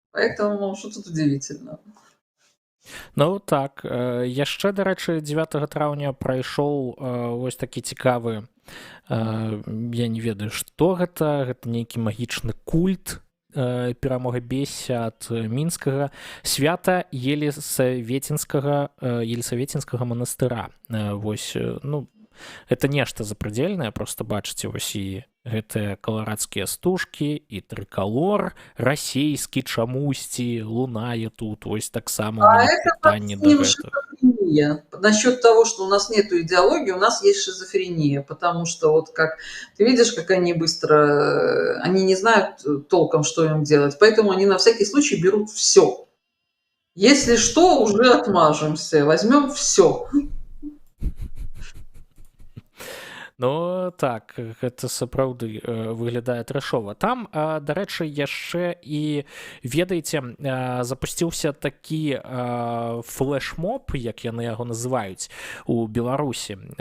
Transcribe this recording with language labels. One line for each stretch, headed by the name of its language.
Russian: Поэтому что тут удивительно?
Belarusian: Ну так, яшчэ, дарэчы, 9 траўня прайшоў вось такі цікавы, я не ведаю, што гэта нейкі магічны культ перамога бесся ад мінскага свята Елісаветінскага манастыра. Вось, ну, гэта нешта запрадзельнае, просто бачыце, вось і гэтыя каларадскія стужкі і трыкалор расійскі чамусьці лунае тут, вось таксама
Russian: А это
Belarusian: пытанне да гэтага.
Russian: шизофрения. Насчет того, что у нас нет идеологии, у нас есть шизофрения, потому что вот как ты видишь, как они быстро, они не знают толком, что им делать, поэтому они на всякий случай берут все. Если что, уже отмажемся, возьмем все.
Belarusian: Ну так, гэта сапраўды выглядае трэшова. Там, дарэчы, яшчэ і, ведаеце, запусціўся такі флэшмоб, як яны яго называюць у Беларусі.